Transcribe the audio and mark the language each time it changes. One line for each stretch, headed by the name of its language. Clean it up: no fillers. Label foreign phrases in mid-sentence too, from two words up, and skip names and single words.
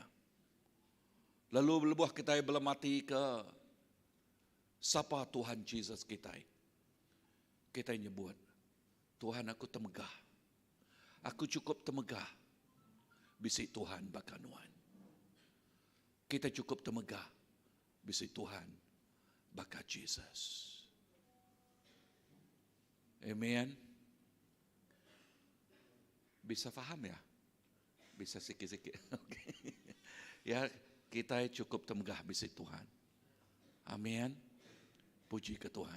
Iban: Lalu lebuh kita belum mati ke sapa Tuhan Jesus kita. Kita nyebut, Tuhan aku temegah. Aku cukup temegah. Bisi Tuhan bakanuan. Kita cukup temegah. Bisi Tuhan baka Jesus.
Malay: Amen. Bisa faham ya? Bisa sikit-sikit. Okay.
Iban: Ya, kita cukup temegah bisi Tuhan. Amin. Puji ke Tuhan.